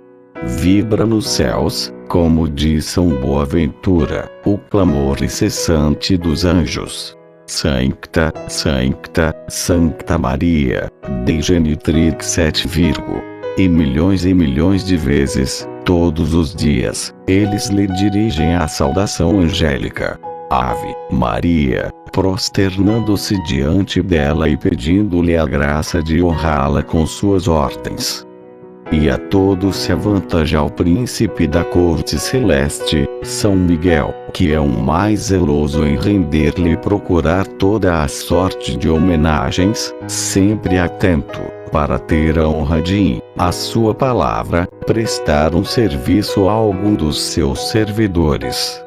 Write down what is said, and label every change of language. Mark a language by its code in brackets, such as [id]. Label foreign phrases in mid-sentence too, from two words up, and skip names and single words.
[pt] Vibra nos céus, como diz São Boaventura, o clamor incessante dos anjos. [la] Sancta, Sancta, Sancta Maria, Dei Genitrix et Virgo. [pt] E milhões de vezes, todos os dias, eles lhe dirigem a saudação angélica. [la] Ave Maria, [pt] prosternando-se diante dela e pedindo-lhe a graça de honrá-la com suas ordens. E a todos se avantaja o príncipe da corte celeste, São Miguel, que é o mais zeloso em render-lhe e procurar toda a sorte de homenagens, sempre atento, para ter a honra de, a sua palavra, prestar um serviço a algum dos seus servidores.